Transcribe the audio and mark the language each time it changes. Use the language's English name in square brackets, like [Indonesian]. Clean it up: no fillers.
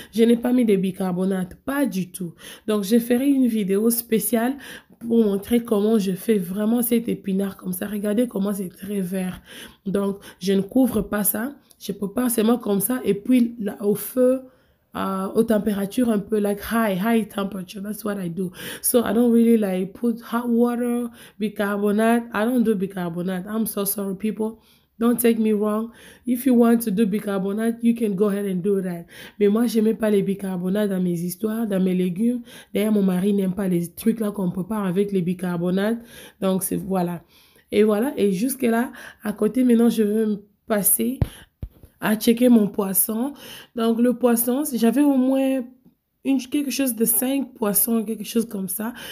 [French] Je n'ai pas mis de bicarbonate, pas du tout. Donc, je ferai une vidéo spéciale pour montrer comment je fais vraiment cet épinard comme ça. Regardez comment c'est très vert. Donc, je ne couvre pas ça. Je prépare seulement comme ça. Et puis, là, au feu, aux températures un peu [English] like high temperature. That's what I do. So I don't really like put hot water, bicarbonate. I don't do bicarbonate. I'm so sorry, people. Don't take me wrong. If you want to do bicarbonate, you can go ahead and do that. [French] Mais moi, je n'aime pas les bicarbonates dans mes histoires, dans mes légumes. D'ailleurs, mon mari n'aime pas les trucs là qu'on prépare avec les bicarbonates. Donc, c'est voilà. Et voilà. Et jusque là, à côté, maintenant, je vais me passer à checker mon poisson. Donc, le poisson, j'avais au moins quelque chose de 5 poissons, quelque chose comme ça.